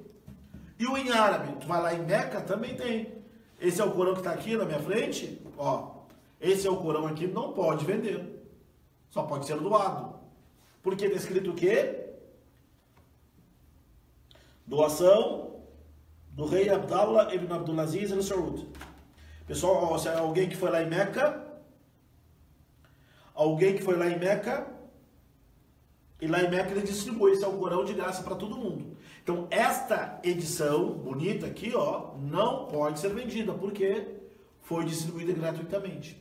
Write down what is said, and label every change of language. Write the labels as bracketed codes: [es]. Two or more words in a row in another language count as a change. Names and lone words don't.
[pt] E o em árabe, tu vai lá em Meca, também tem. Esse é o Corão que está aqui na minha frente, ó. Esse é o Corão aqui, não pode vender. Só pode ser doado. Porque está escrito o quê? Doação do rei Abdallah ibn Abdulaziz al-Saud. Pessoal, ó, se é alguém que foi lá em Meca, e lá em Meca ele distribui esse Alcorão de graça para todo mundo. Então, esta edição bonita aqui, ó, não pode ser vendida, porque foi distribuída gratuitamente.